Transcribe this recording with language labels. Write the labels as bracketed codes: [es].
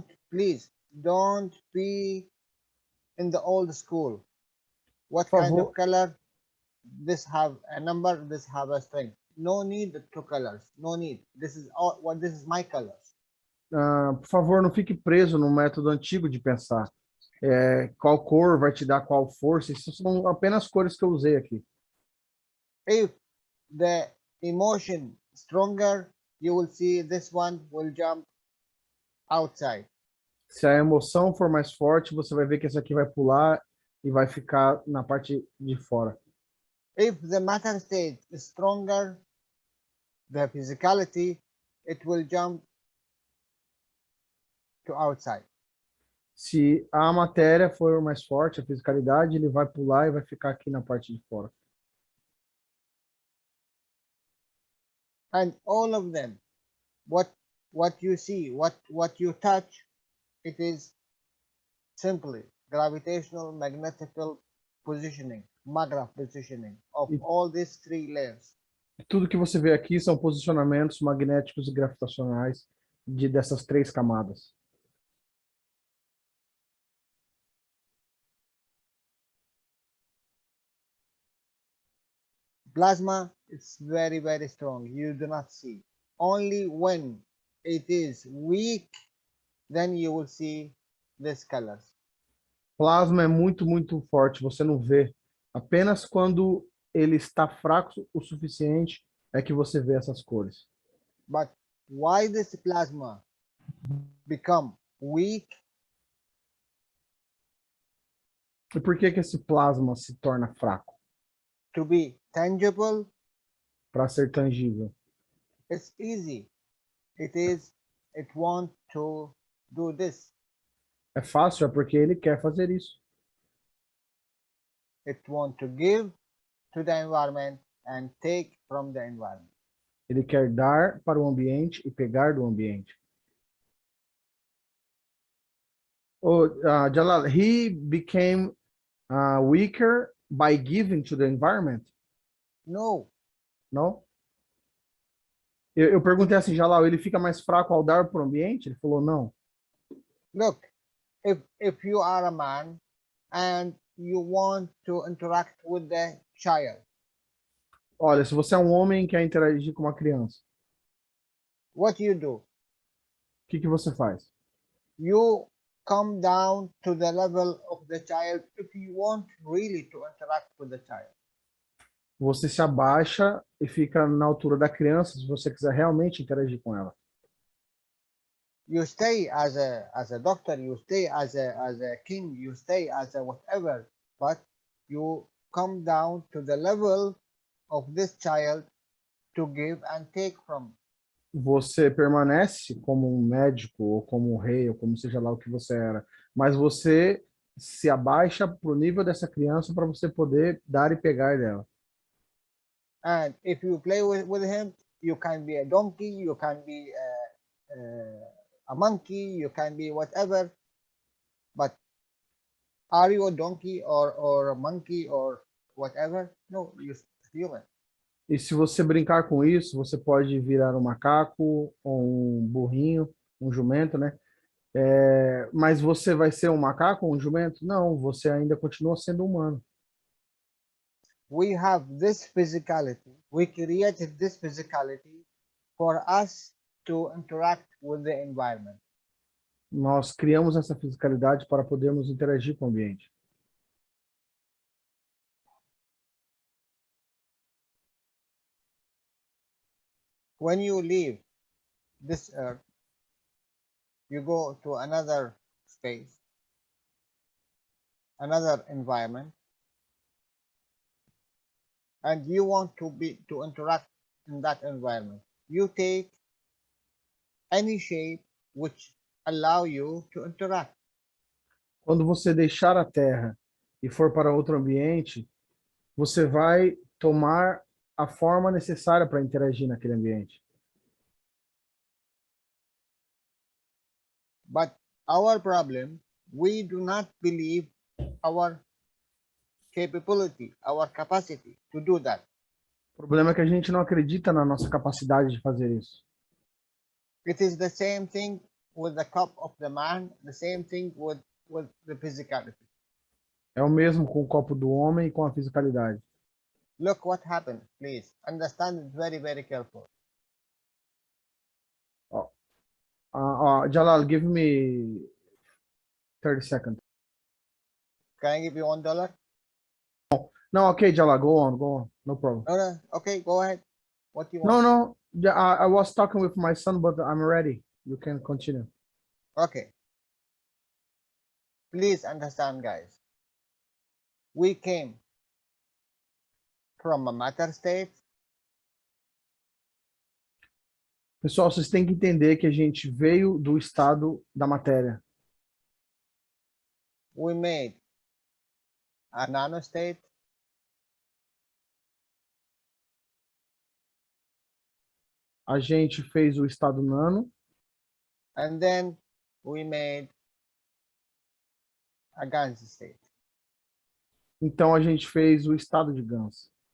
[en] Please don't be in the old school. What [pt] Por [en] kind [pt] favor. [en] of color? This have a number, this have a strength. No need 2 colors. No need. This is all what this is my colors. [pt] Por favor, não fique preso no método antigo de pensar. Qual cor vai te dar qual força? Isso são apenas cores que eu usei aqui. [en] If the emotion stronger, you will see this one will jump outside. [pt] Se a emoção for mais forte, você vai ver que esse aqui vai pular e vai ficar na parte de fora. [en] If the matter state is stronger, the physicality, it will jump to outside. [pt] Se a matéria for mais forte, a fisicalidade, ele vai pular e vai ficar aqui na parte de fora. [en] And all of them, what you see, what you touch, it is simply gravitational magnetical positioning, magra positioning of all these 3 layers. [pt] Tudo que você vê aqui são posicionamentos magnéticos e gravitacionais dessas 3 camadas. [en] Plasma is very, very strong. You do not see. Only when it is weak, then you will see these colors. [pt] Plasma é muito, muito forte, você não vê. Apenas quando ele está fraco o suficiente é que você vê essas cores. [en] But why this plasma become weak? [pt] E por que esse plasma se torna fraco? [en] To be tangible, [pt] para ser tangível. [en] It's easy. It want to do this. [pt] É fácil, é porque ele quer fazer isso. [en] It want to give to the environment and take from the environment. [pt] Ele quer dar para o ambiente e pegar do ambiente. [en] Oh, Jalal, he became weaker by giving to the environment? No. [pt] Não? Eu perguntei assim, Jalal, ele fica mais fraco ao dar para o ambiente? Ele falou não. [en] Look, if you are a man and you want to interact with the child, [pt] Olha, se você é um homem e quer interagir com uma criança, [en] what you do? [pt] o que você faz? [en] You come down to the level of the child if you want really to interact with the child. [pt] Você se abaixa e fica na altura da criança se você quiser realmente interagir com ela. [en] You stay as a doctor, you stay as a king, you stay as a whatever, but you come down to the level of this child to give and take from. [pt] Você permanece como um médico, ou como um rei, ou como seja lá o que você era, mas você se abaixa para o nível dessa criança para você poder dar e pegar dela. [en] And if you play with him, you can be a donkey, you can be a monkey, you can be whatever, but are you a donkey or a monkey or whatever? No, you're human. [pt] E se você brincar com isso, você pode virar um macaco, ou um burrinho, um jumento, né? Mas você vai ser um macaco ou um jumento? Não, você ainda continua sendo humano. [en] We have this physicality. We created this physicality for us to interact with the environment. [pt] Nós criamos essa fisicalidade para podermos interagir com o ambiente. [en] When you leave this earth, you go to another space, another environment, and you want to interact in that environment. You take any shape which allow you to interact. [pt] Quando você deixar a Terra e for para outro ambiente, você vai tomar a forma necessária para interagir naquele ambiente. [en] But our problem, we do not believe our capability, our capacity to do that. [pt] O problema é que a gente não acredita na nossa capacidade de fazer isso. [en] It is the same thing with the cup of the man, the same thing with the physicality. [pt] É o mesmo com o copo do homem e com a fisicalidade. [en] Look what happened, please. Understand it very, very careful. Jalal, give me 30 seconds. Can I give you $1? No, okay, Jalal, go on. No problem. No, okay, go ahead. What do you want? No. I was talking with my son, but I'm ready. You can continue. Okay. Please understand, guys. We came from a matter state. [pt] Pessoal, vocês têm que entender que a gente veio do estado da matéria. [en] We made a nanostate. [pt] A gente fez o estado nano. [en] And then we made a Gans state. [pt] Então a gente fez o estado de Gans.